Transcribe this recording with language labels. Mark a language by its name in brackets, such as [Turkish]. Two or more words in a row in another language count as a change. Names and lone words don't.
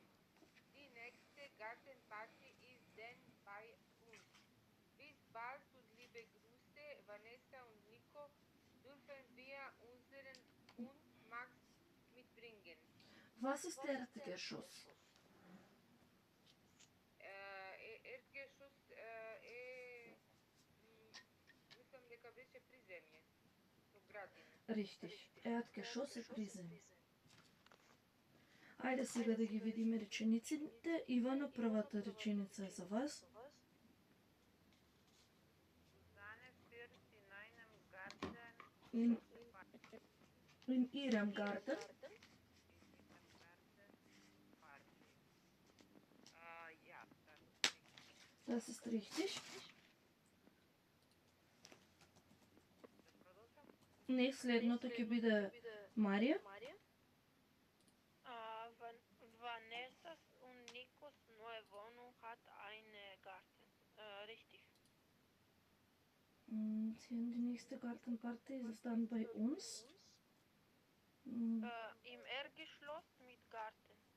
[German] Die nächste Gartenparty ist dann bei uns. Bis bald und liebe Grüße, Vanessa und Nico. Dürfen wir unseren Hund Max mitbringen? Was ist Erdgeschoss? [Macedonian] Erdgeschoss мислам дека беше приземје. Со градина. [German] Richtig. Erdgeschoss [Macedonian] е приземје. Ајде сега да ги видиме речениците. Ивана, првата реченица е за вас. [German] Susanne führt in einem Garten In ihrem Garten. Ja, Das ist richtig. [Macedonian] Не, следното ќе биде Марија. [German] Vanessas und Nikos neue Wohnung hat eine Garten. Richtig. Die nächste Gartenparty ist dann bei uns. Im Erdgeschoss mit Garten.